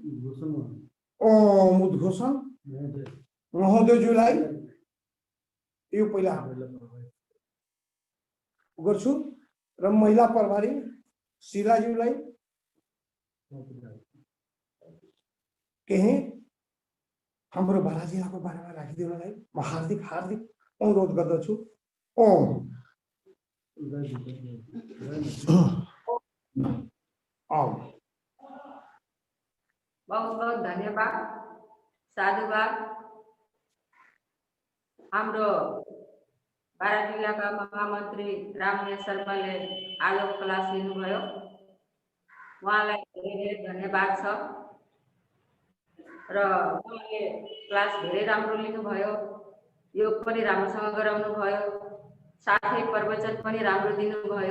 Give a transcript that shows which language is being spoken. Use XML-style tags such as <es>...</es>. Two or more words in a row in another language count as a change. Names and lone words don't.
<ne>ओम उद्घोषण महोदयज्यूलाई यो पहिला गर्छु र महिला प्रभारी शिलाज्यूलाई केही हाम्रो बारा जिल्लाको बारेमा राखिदिनलाई म हार्दिक हार्दिक अनुरोध गर्दछु। ओम बहुत बहुत धन्यवाद साधुवाद। हाम्रो बारा जिल्लाका महामन्त्री रामज्ञा शर्माले आजको क्लास लिनुभयो, उहाँलाई धेरै धेरै धन्यवाद छ र उहाँले क्लास धेरै राम्रो लिनुभयो, योग पनि राम्रोसँग गराउनु भयो, साथै प्रवचन पनि राम्रो दिनुभयो।</ne>